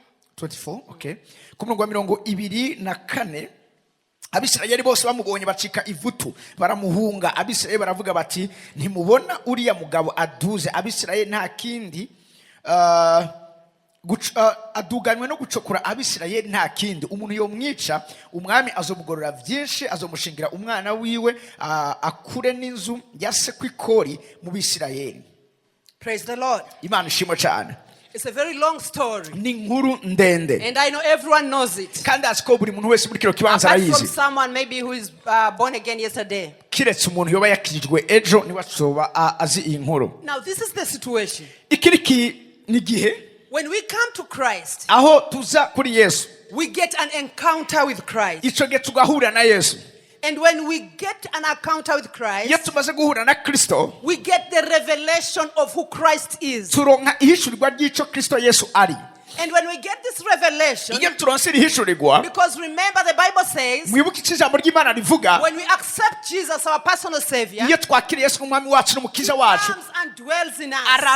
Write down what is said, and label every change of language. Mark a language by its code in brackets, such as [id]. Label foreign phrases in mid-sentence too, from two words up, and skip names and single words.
[rn] okay ku murongo wa 24 Abisirayeli bose bamubonye bacika ivutu baramuhunga Abisirayeli baravuga bati ntimubona uriya mugabo aduze Abisirayeli nta kindi aduganywe no gucokura Abisirayeli nta kindi umuntu yomwica umwami azomugorora byinshi azomushingira umwana wiwe akure n'inzu yase kwikori mu Bisirayeli. [en] Praise the Lord. [rn] Imana ishimwe cyane. [en] It's a very long story. [rn] Ni nkuru ndende. [en] And I know everyone knows it. [rn] Kandi asiko buri muntu wese muri kiro kibanza arayizi. [en] Apart from someone maybe who is born again yesterday. [rn] Kiretse umuntu yoba yakijwe ejo ni wasoba azi iyi nkuru. [en] Now this is the situation. [rn] Ikiriki ni gihe [en] when we come to Christ, [rn] aho tuza kuri Yesu, [en] we get an encounter with Christ. [rn] Ico gihe tugahura na Yesu. [en] And when we get an encounter with Christ, we get the revelation of who Christ is. And when we get this revelation, because remember the Bible says, when we accept Jesus our personal Savior, He comes and dwells in us.